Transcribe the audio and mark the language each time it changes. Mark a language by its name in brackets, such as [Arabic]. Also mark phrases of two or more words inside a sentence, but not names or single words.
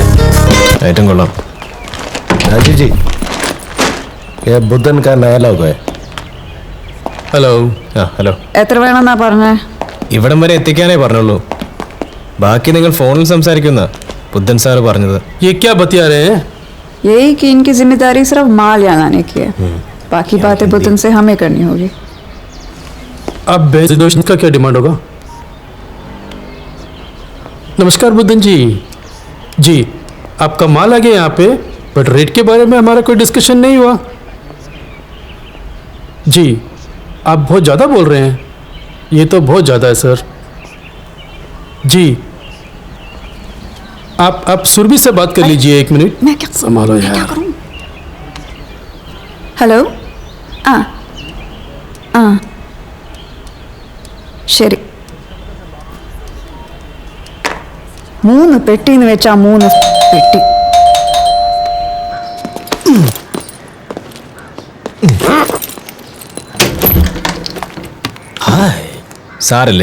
[Malayalam] ഏറ്റവും കൊള്ളാം. [Hindi] राजूजी, बुद्धन का नया लोक है. [Malayalam] ഹലോ. ആ, ഹലോ. എത്ര വേണമെന്നാ പറഞ്ഞേ? ഇവിടം വരെ എത്തിക്കാനേ പറഞ്ഞുള്ളൂ. ബാക്കി നിങ്ങൾ ഫോണിൽ സംസാരിക്കുന്ന ബുദ്ധൻ സാറ് പറഞ്ഞത്. [Hindi] ये क्या बतिया रहे हैं? यही कि इनकी जिम्मेदारी सिर्फ माल यहाँ लाने की है, बाकी बातें बुद्धन से हमें करनी होगी। अब बेजोश का क्या डिमांड होगा? नमस्कार बुद्धन जी। जी, आपका माल आ गया यहाँ पे, बट रेट के बारे में हमारा कोई डिस्कशन नहीं हुआ। जी, आप बहुत ज़्यादा बोल रहे हैं। ये तो बहुत ज़्यादा है सर। जी, आप सुरभि से बात कर लीजिए 1 मिनट। मैं क्या संभालो मैं क्या यार। करूं? हेलो, [Malayalam] ആ ആ ശരി. 3 പെട്ടിന്ന് വെച്ചാ 3 പെട്ടി. സാറല്ലേ?